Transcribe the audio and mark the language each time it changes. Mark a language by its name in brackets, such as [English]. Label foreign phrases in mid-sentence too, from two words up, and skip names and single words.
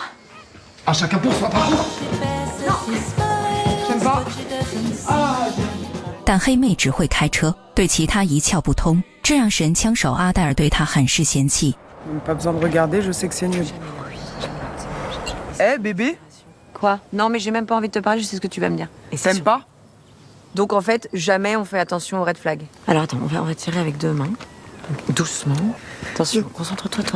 [French] Ah, chacun pour soi, par contre. Non, j'aime pas. [Chinese] 但黑妹只会开车，对其他一窍不通，这让神枪手阿黛尔对她很是嫌弃。 [French] Pas besoin de regarder, je sais que c'est nul. Eh, bébé? Quoi? Non, mais j'ai même pas envie de te parler, je sais ce que tu vas me dire. Et c'est T'aimes sûr. pas? Donc en fait, jamais on fait attention aux [English] red flags. [French] Alors attends, on va tirer avec 2 mains. Donc, doucement. Attention, concentre-toi, toi.